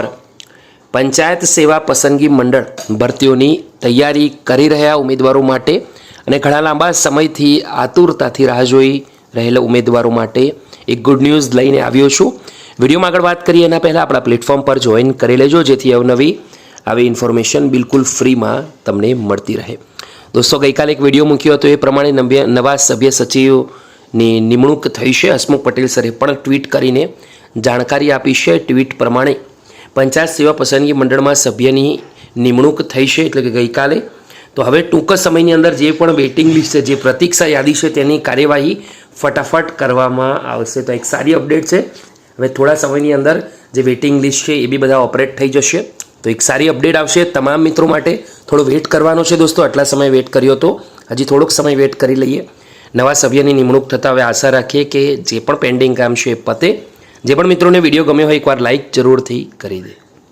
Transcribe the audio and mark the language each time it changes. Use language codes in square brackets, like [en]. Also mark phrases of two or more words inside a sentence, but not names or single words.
[gu] પંચાયત સેવા પસંદગી મંડળ ભરતીઓની તૈયારી કરી રહ્યા ઉમેદવારો માટે અને ઘણા લાંબા સમયથી આતુરતાથી રાહ જોઈ રહેલા ઉમેદવારો માટે એક [en] good news [gu] લઈને આવ્યો છું। વિડીયોમાં આગળ વાત કરીએ એના પહેલાં આપણા પ્લેટફોર્મ પર જોઈન કરી લેજો, જેથી અવનવી આવી ઇન્ફોર્મેશન બિલકુલ ફ્રીમાં તમને મળતી રહે। દોસ્તો ગઈ કાલે એક વીડિયો મૂક્યો તો એ પ્રમાણે નવા સભ્ય સચિવની નિમણૂક થઈ છે। હસમુખ પટેલ સરે પણ ટ્વીટ કરીને જાણકારી આપી છે। ટ્વીટ પ્રમાણે પંચાયત સેવા પસંદગી મંડળમાં સભ્યની નિમણૂક થઈ છે એટલે કે ગઈ કાલે। તો હવે ટૂંક સમયની અંદર જે પણ [en] waiting list [gu] છે, જે પ્રતીક્ષા યાદી છે તેની કાર્યવાહી ફટાફટ કરવામાં આવશે। તો એક સારી અપડેટ છે। હવે થોડા સમયની અંદર જે [en] waiting list [gu] છે એ બી બધા ઓપરેટ થઈ જશે। તો એક સારી અપડેટ આવશે। તમામ મિત્રો માટે થોડો વેટ કરવાનો છે દોસ્તો। આટલો સમય વેટ કર્યો તો હજી થોડોક સમય વેટ કરી લઈએ। નવા સભ્યની નિમણૂક થતા હવે આશા રાખીએ કે જે પણ પેન્ડિંગ કામ છે પતે। જે પણ મિત્રોને વિડિયો ગમ્યો હોય એકવાર લાઇક જરૂરથી કરી દે।